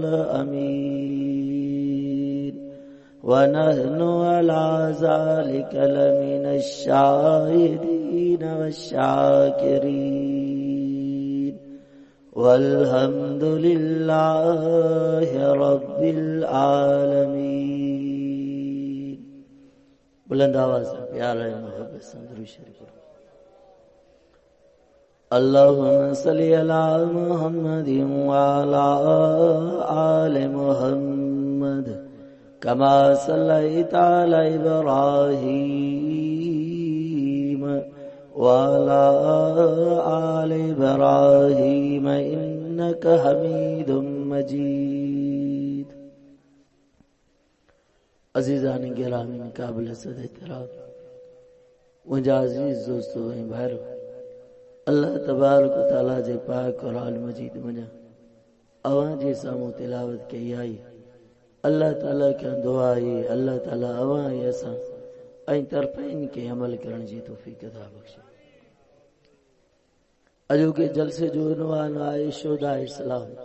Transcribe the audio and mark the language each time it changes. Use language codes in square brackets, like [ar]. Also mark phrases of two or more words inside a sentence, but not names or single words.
[ar] الأمين ونحن على ذلك لمن الشاهدين والشاكرين والحمد لله رب العالمين. [ur] بلند آواز سے پیار ہے محبت سے درود شریف پڑھو. [ar] اللهم صل على محمد وعلى آل محمد كما صليت على إبراهيم وعلى آل إبراهيم إنك حميد مجيد. [ur] عزیزان گرامی قابل صد احترام [sd] मुंहिंजा अज़ीज़ दोस्तो ऐं भाइरो, अल्लाह तबारक व तआला जे पाक क़ुरान मजीद मञा अवां जे साम्हूं तिलावत कई आई. अल्लाह ताला खां दुआ आहे अल्लाह ताला अवां ऐं असां ऐं तरफ़इन खे अमल करण जी तौफ़ीक़ अता बख़्शे. अॼोके जलसे जो उन्वान आहे शोधा इस्लाम.